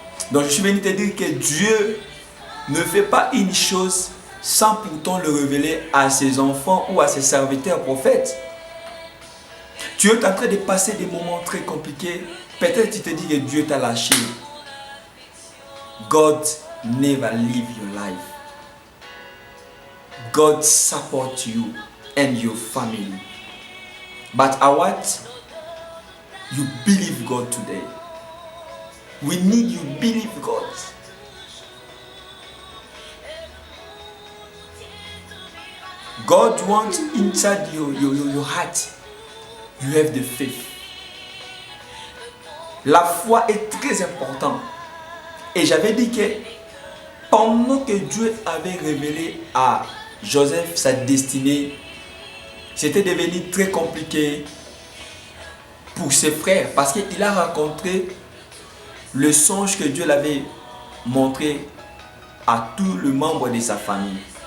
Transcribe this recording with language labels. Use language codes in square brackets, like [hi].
[fr] Donc je suis venu te dire que Dieu ne fait pas une chose sans pourtant le révéler à ses enfants ou à ses serviteurs prophètes. Tu es en train de passer des moments très compliqués. Peut-être tu te dis que Dieu t'a lâché. [en] God never leave your life. God support you and your family. But I want you believe God today. We need you believe God. God wants inside your heart, you have the faith. [fr] La foi est très importante. Et j'avais dit que pendant que Dieu avait révélé à Joseph sa destinée, c'était devenu très compliqué pour ses frères parce qu'il a rencontré le songe que Dieu l'avait montré à tous les membres de sa famille.